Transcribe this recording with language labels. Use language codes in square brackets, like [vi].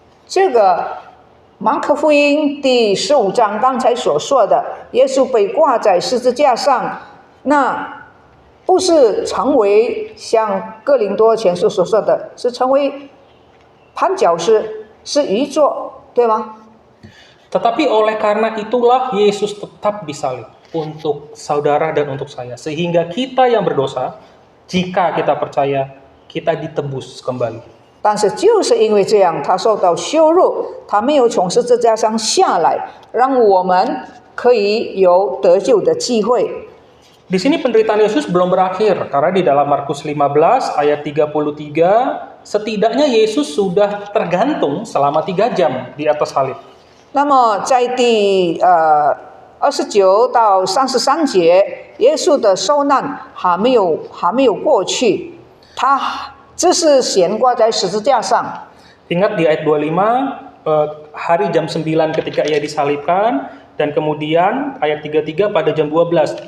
[zh] 这个马可福音第15章刚才所说的，耶稣被挂在十字架上，那不是成为像哥林多前书所说的，是成为绊脚石，是愚拙，对吗？ [id] Tetapi oleh karena itulah Yesus tetap disalib untuk saudara dan untuk saya. Sehingga kita yang berdosa, jika kita percaya, kita ditebus kembali. [zh] 但是就是因为这样，他受到羞辱，他没有从十字架上下来，让我们可以有得救的机会。 [id] Di sini penderitaan Yesus belum berakhir, karena di dalam Markus 15 ayat 33, setidaknya Yesus sudah tergantung selama 3 jam di atas salib. [zh] 那么在第29到33节，耶稣的受难还没有过去，他只是悬挂在十字架上。 [id] Ingat di ayat 25, hari jam 9 ketika ia disalibkan, dan kemudian ayat 33 pada jam 12.